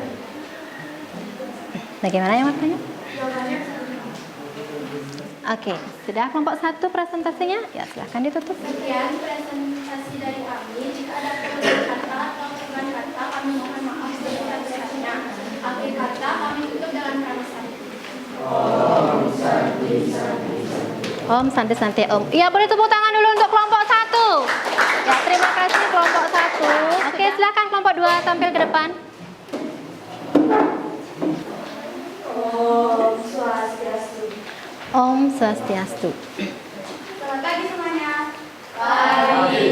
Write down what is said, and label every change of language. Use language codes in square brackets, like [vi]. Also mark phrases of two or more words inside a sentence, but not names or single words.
[id] Bagaimana yang bertanya? Jawabannya Oke, sudah kelompok 1 presentasinya? Ya, silahkan ditutup. sekian presentasi dari kami. Jika ada perbedaan kata atau kekurangan kata, kami mohon maaf sebesar-besarnya. Akhir kata kami tutup dengan kata santi. [sa] Om Santi Santi. [id] Om, santai-santai Om. Iya, boleh tepuk tangan dulu untuk kelompok 1. Ya, terima kasih kelompok 1. Oke, silakan kelompok 2 tampil ke depan. [sa] Om Swastiastu. Om Swastiastu. [id] Selamat pagi semuanya. Pagi.